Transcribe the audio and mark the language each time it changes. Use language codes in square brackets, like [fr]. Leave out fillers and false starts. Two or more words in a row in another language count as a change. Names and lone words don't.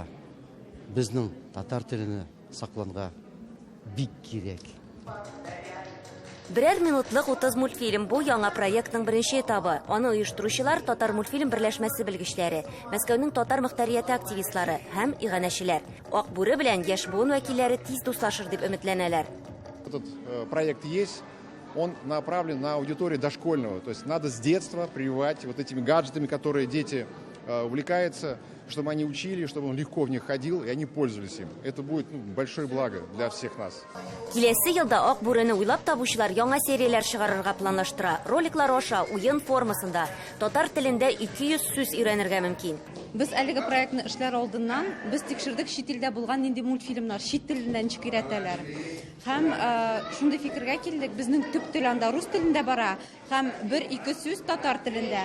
[tt] Безнең татар телене сакланга бик кирәк. Берәр минутлык 30 мультфильм бу яңа проектның беренче этабы. Аны оештыручылар татар мультфильм берләшмәсе белгечләре, Мәскәүнең татар мөхтәрияте активистлары һәм иганәчеләр. Ак бүре белән яшь буын вәкилләре тиз дуслашыр дип өметләнәләр. [ru] Этот проект есть, он направлен на аудиторию дошкольного. То есть надо с детства прививать вот этими гаджетами, которые дети увлекаются, чтобы они учили, чтобы он легко в них ходил, и они пользовались им. Это будет большое благо для всех нас. [tt] Киләсе елда Ак бүрене уйлап табучылар яңа серияләр чыгарырга планлаштыра. Роликлар аша уен формасында татар телендә 200 сүз өйрәнергә мөмкин. Без әлеге проектны эшләр алдыннан без тикшердек чит илдә булган нинди мультфильмнар чит телендә ничек өйрәтәләр. Һәм шундый фикергә килдек, безнең төп тел анда рус телендә бара, һәм 1-2 сүз татар телендә.